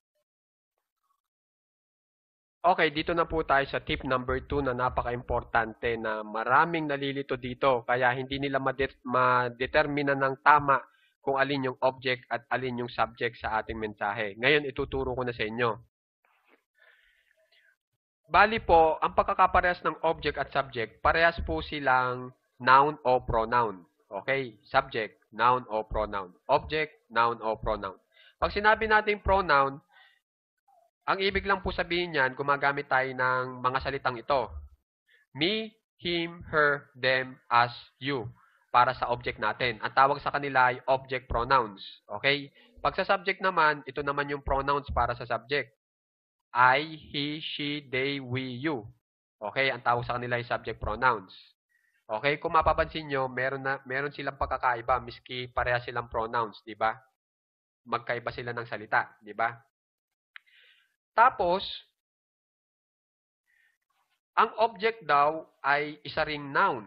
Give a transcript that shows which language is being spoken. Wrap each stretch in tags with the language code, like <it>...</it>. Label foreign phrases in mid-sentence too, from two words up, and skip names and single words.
<tl>Okay, dito na po tayo sa</tl> <en>tip number 2</en> <tl>na napaka-importante na maraming nalilito dito. Kaya hindi nila ma-determine ng tama kung alin yung object at alin yung subject sa ating mensahe. Ngayon, ituturo ko na sa inyo. Bali po, ang pagkakaparehas ng object at subject, parehas po silang noun o pronoun. Okay?</tl> <en>Subject, noun o pronoun. Object, noun o pronoun.</en> <tl>Pag sinabi natin pronoun, ang ibig lang po sabihin niyan, gumagamit tayo ng mga salitang ito.</tl> <en>Me, him, her, them, us, you.</en> <tl>Para sa object natin. Ang tawag sa kanila ay</tl> <en>object pronouns.</en> <tl>Okay? Pag sa subject naman, ito naman yung pronouns para sa subject.</tl> <en>I, he, she, they, we, you.</en> <tl>Okay? Ang tawag sa kanila ay</tl> <en>subject pronouns.</en> <tl>Okay? Kung mapapansin nyo, meron silang pagkakaiba, miski pareha silang pronouns, di ba? Magkaiba sila ng salita, di ba? Tapos, ang object daw ay isa ring noun.</tl>